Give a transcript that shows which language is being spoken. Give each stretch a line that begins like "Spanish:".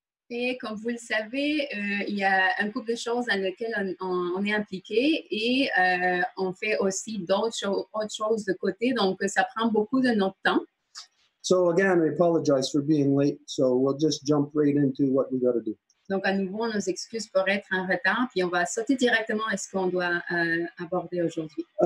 French: Et comme vous le savez, il y a un couple de choses dans lesquelles on est impliqué et on fait aussi d'autres choses de côté. Donc, ça prend beaucoup de notre temps.
English: So again, I apologize for being late. So we'll just jump right into what we got to do.
French: Donc, à nouveau, on nous excuse pour être en retard, puis on va sauter directement à ce qu'on doit aborder aujourd'hui.